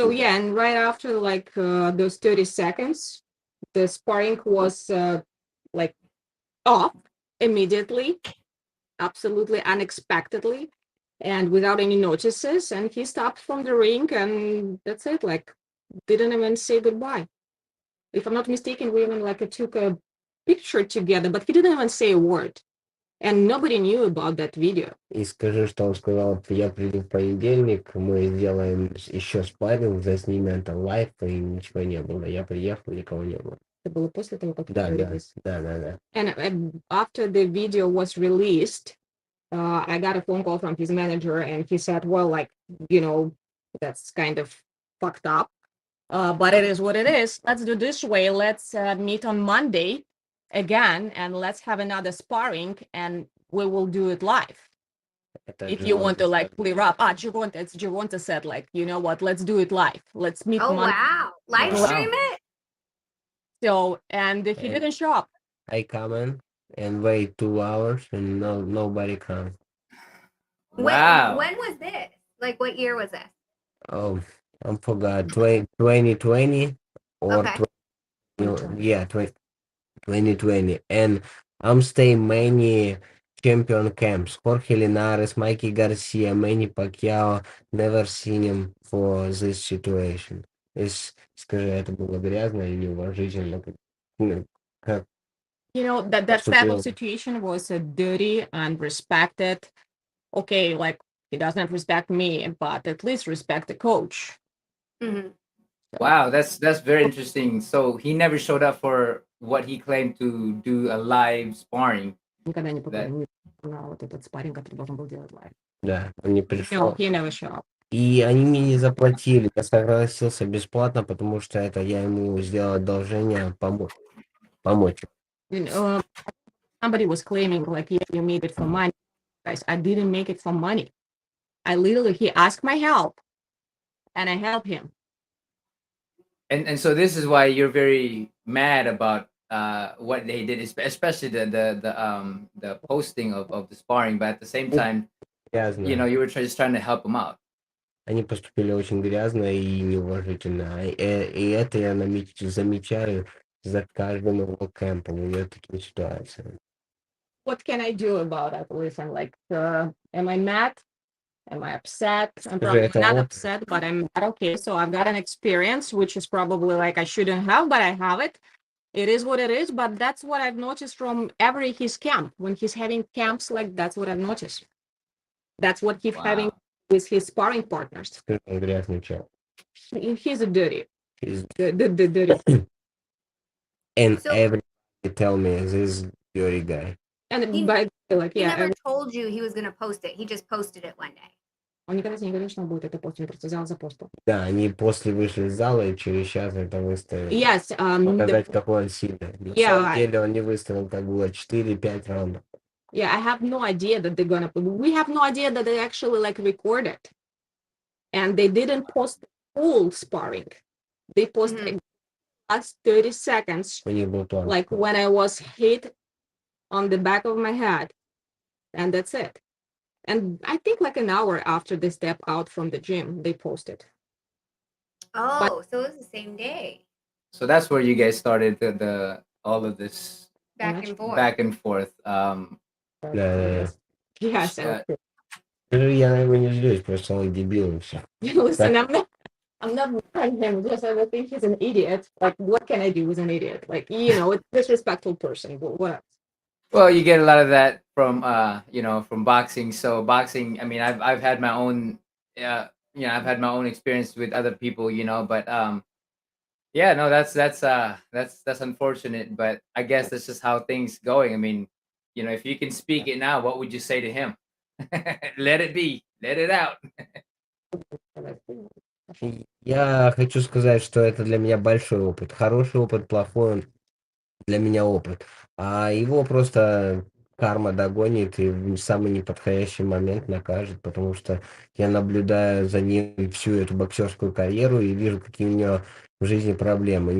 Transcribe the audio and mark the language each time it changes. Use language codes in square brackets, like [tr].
[en] So yeah, and right after like those 30 seconds, the sparring was like off immediately, absolutely unexpectedly, and without any notices, and he stopped from the ring, and that's it, like didn't even say goodbye. If I'm not mistaken, we even like took a picture together, but he didn't even say a word, and nobody knew about that video. [ru] И скажи, что он сказал, я приду в понедельник, мы сделаем еще спарринг, заснимем это лайв, и ничего не было. Я приехал, никого не было. Это было после того, как Да. [en] And after the video was released, I got a phone call from his manager, and he said, well, like, you know, that's kind of fucked up, but it is what it is. Let's do this way. Let's meet on Monday again, and let's have another sparring, and we will do it live. If you want to like clear up. Gervonta said, like, you know what, let's do it live. Let's meet Monday. Wow. Live stream it? So, and he didn't show up. I come in and wait 2 hours and nobody comes. Wow. When was this? Like, what year was this? Oh, I forgot. 2020 or Okay. 2020. And I'm staying many champion camps. Jorge Linares, Mikey Garcia, Manny Pacquiao. Never seen him for this situation. [ru] Скажи, это было грязно и неуважительно. Как [en] You know, that type of situation was dirty and respected. Okay, like he doesn't respect me, but at least respect the coach. Mm-hmm. Wow, that's very interesting. So he never showed up for what he claimed to do a live sparring. [ru] Никогда не показывал вот этот спарринг, который должен был делать live. Да, он не пришел. [en] No, he never showed up. [ru] И они мне не заплатили. Я согласился бесплатно, потому что это я ему сделал одолжение помочь. [en] Somebody was claiming like, yeah, you made it for money. Guys, I didn't make it for money. He asked my help, and I helped him. And so this is why you're very mad about what they did, especially the posting of the sparring, but at the same time, you know, you were just trying to help him out. [ru] Они поступили очень грязно и неуважительно. И это я замечаю за каждым его кемпом. У меня такие ситуации. [en] What can I do about it? Listen, like, am I mad? Am I upset? I'm probably not upset, but I'm not okay. So I've got an experience, which is probably like I shouldn't have, but I have it. It is what it is, but that's what I've noticed from his camp. When he's having camps, like, that's what I've noticed. That's what he's having with his sparring partners. He's a dirty. He's the dirty. And so, everybody tell me this dirty guy. And he never told you he was going to post it. He just posted it one day. [ru] Он никогда не говорил, что он будет это постить, он просто взял и запостил. Да, они после вышли из зала и через час это выставили. [en] Yes. [ru] Показать, какой он сильный. На самом деле он не выставил, как было 4-5 раундов. [en] Yeah, I have no idea that they're gonna. We have no idea that they actually like recorded, and they didn't post full sparring. They posted last 30 seconds, like when I was hit on the back of my head, and that's it. And I think like an hour after they step out from the gym, they posted. Oh, so it was the same day. So that's where you guys started the all of this back and forth. [ru] Да. [en] Yes. [ru] Я на него не злюсь, просто он дебил и все. [en] Listen, I'm not mad at him. Just I think he's an idiot. Like, what can I do with an idiot? Like, you know, it's a disrespectful person. But what else? Well, you get a lot of that from from boxing. So boxing, I mean, I've had my own I've had my own experience with other people, but yeah, no, that's unfortunate, but I guess that's just how things going. I mean, if you can speak it now, what would you say to him? Let it be, let it out. [ru] Я хочу сказать, что это для меня большой опыт. Хороший опыт, плохой он для меня опыт. А его просто карма догонит и в самый неподходящий момент накажет, потому что я наблюдаю за ним всю эту боксерскую карьеру и вижу, какие у него в жизни проблемы.